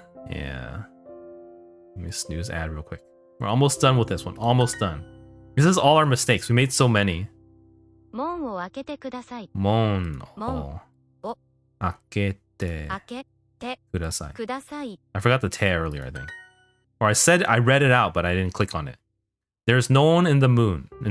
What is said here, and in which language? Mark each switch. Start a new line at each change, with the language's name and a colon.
English: Yeah. Let me snooze ad real quick. We're almost done with this one. Almost done. This is all our mistakes. We made so many.
Japanese: 門を開けてください. 門を開けて開けてください。ください。
English: I forgot the te earlier, I think. Or I read it out, but I didn't click on it. There's no one in the room.